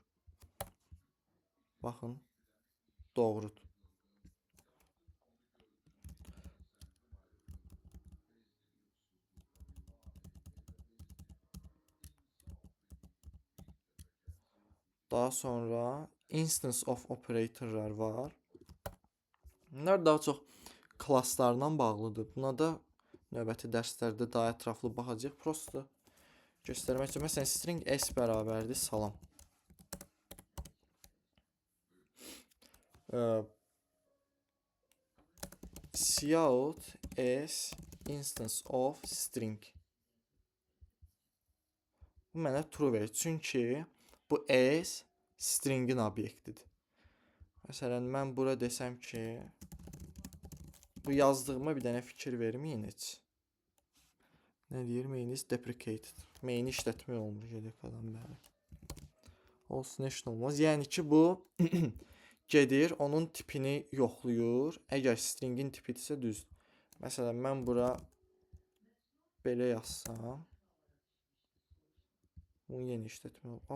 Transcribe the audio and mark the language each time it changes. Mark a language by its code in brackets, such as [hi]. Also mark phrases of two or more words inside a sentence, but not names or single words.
[az] Baxın, doğrudur. Daha sonra [en] instance of operatorlar [az] var. Bunlar daha çox klasslarla bağlıdır. Buna da növbəti dərslərdə daha ətraflı baxacağıq. Prosta göstərmək üçün. Məsələn, [en] string s [az] bərabərdir salam. [en] Cout s instance of string. [az] Bu mənə true verir. Çünki bu s stringin obyektidir. Məsələn, mən bura desəm ki, bu yazdığıma bir dənə fikir verməyin heç. Nə deyir? [en] Main is deprecated. [az] Main işlətmək olmur. Gedək adam bəli. Olsun, heç nə olmaz. Yəni ki, bu gedir, onun tipini yoxluyur. Əgər stringin tipidirsə düzdür. Məsələn, mən bura belə yazsam, bunu yeni işlətmək olur.